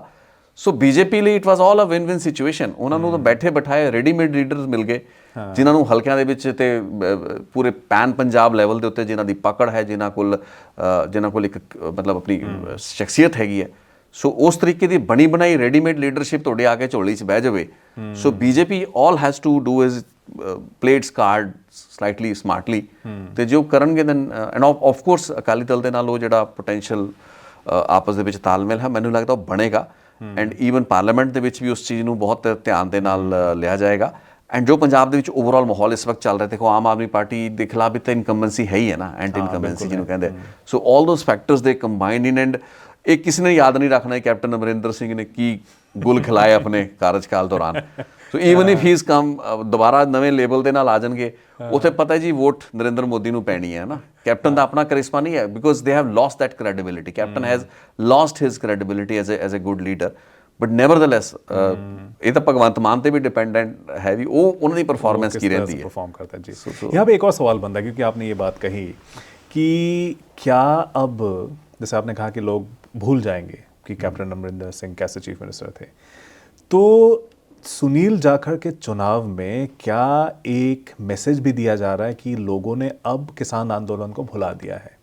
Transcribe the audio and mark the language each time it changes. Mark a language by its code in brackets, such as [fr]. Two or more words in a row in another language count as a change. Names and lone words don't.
[pa] ਸੋ ਬੀਜੇਪੀ ਲਈ [en] it was all a win win situation. [pa] ਉਹਨਾਂ ਨੂੰ ਤਾਂ ਬੈਠੇ ਬਿਠਾਏ [en] readymade leaders [pa] ਮਿਲ ਗਏ ਜਿਨ੍ਹਾਂ ਨੂੰ ਹਲਕਿਆਂ ਦੇ ਵਿੱਚ ਤੇ ਪੂਰੇ ਪੈਨ ਪੰਜਾਬ ਲੈਵਲ ਦੇ ਉੱਤੇ ਜਿਨ੍ਹਾਂ ਦੀ ਪਕੜ ਹੈ, ਜਿਨ੍ਹਾਂ ਕੋਲ ਇੱਕ ਮਤਲਬ ਆਪਣੀ ਸ਼ਖਸੀਅਤ ਹੈਗੀ ਹੈ. ਸੋ ਉਸ ਤਰੀਕੇ ਦੀ ਬਣੀ ਬਣਾਈ [en] readymade leadership [pa] ਤੁਹਾਡੇ ਆ ਕੇ ਝੋਲੀ 'ਚ ਬਹਿ ਜਾਵੇ. ਸੋ ਬੀਜੇਪੀ [en] all has to do is play its card slightly smartly [pa] ਤੇ ਜੋ ਕਰਨਗੇ [en] then and of course [pa] ਅਕਾਲੀ ਦਲ ਦੇ ਨਾਲ ਉਹ ਜਿਹੜਾ potential ਆਪਸ ਦੇ ਵਿੱਚ ਤਾਲਮੇਲ ਹੈ, ਮੈਨੂੰ ਲੱਗਦਾ ਉਹ ਬਣੇਗਾ [en] and even [pa] ਪਾਰਲੀਮੈਂਟ ਦੇ ਵਿੱਚ ਵੀ ਉਸ ਚੀਜ਼ ਨੂੰ ਬਹੁਤ ਧਿਆਨ ਦੇ ਨਾਲ ਲਿਆ ਜਾਏਗਾ. ਐਂਡ ਜੋ ਪੰਜਾਬ ਦੇ ਵਿੱਚ ਓਵਰਆਲ ਮਾਹੌਲ ਇਸ ਵਕਤ ਚੱਲ ਰਿਹਾ, ਦੇਖੋ ਆਮ ਆਦਮੀ ਪਾਰਟੀ ਦੇ ਖਿਲਾਫ ਵੀ ਤਾਂ ਇਨਕੰਬੈਂਸੀ ਹੈ ਹੀ ਹੈ ਨਾ, [en] anti incumbency [pa] ਜਿਹਨੂੰ ਕਹਿੰਦੇ. [en] so all those factors [pa] ਦੇ [en] combined in and [pa] ਇਹ ਕਿਸੇ ਨੇ ਯਾਦ ਨਹੀਂ ਰੱਖਣਾ ਕੈਪਟਨ ਅਮਰਿੰਦਰ ਸਿੰਘ ਨੇ ਕੀ ਗੁਲ ਖਿਲਾਏ ਆਪਣੇ ਕਾਰਜਕਾਲ ਦੌਰਾਨ. [en] so even if he is come, [pa] ਦੁਬਾਰਾ ਨਵੇਂ ਲੇਬਲ ਦੇ ਨਾਲ ਆ ਜਾਣਗੇ, ਉੱਥੇ ਪਤਾ ਜੀ ਵੋਟ ਨਰਿੰਦਰ ਮੋਦੀ ਨੂੰ ਪੈਣੀ ਹੈ ਨਾ. ਕੈਪਟਨ ਦਾ ਆਪਣਾ ਕਰਿਸ਼ਮਾ ਨਹੀਂ ਹੈ [en] because they have lost that credibility. Captain has lost his credibility as a good leader. but nevertheless [pa] ਇਹ ਤਾਂ ਭਗਵੰਤ ਮਾਨ ਤੇ [hi] भी डिपेंडेंट है भी, वो उन्होंने परफॉर्मेंस की रहती है, परफॉर्म करता है जी. यहाँ पे एक और सवाल बनता है क्योंकि आपने ये बात कही कि क्या अब जैसे आपने कहा कि लोग भूल जाएंगे कि कैप्टन अमरिंदर सिंह कैसे [en] chief minister [hi] थे, तो सुनील जाखड़ के चुनाव में क्या एक मैसेज भी दिया जा रहा है कि लोगों ने अब किसान आंदोलन को भुला दिया है?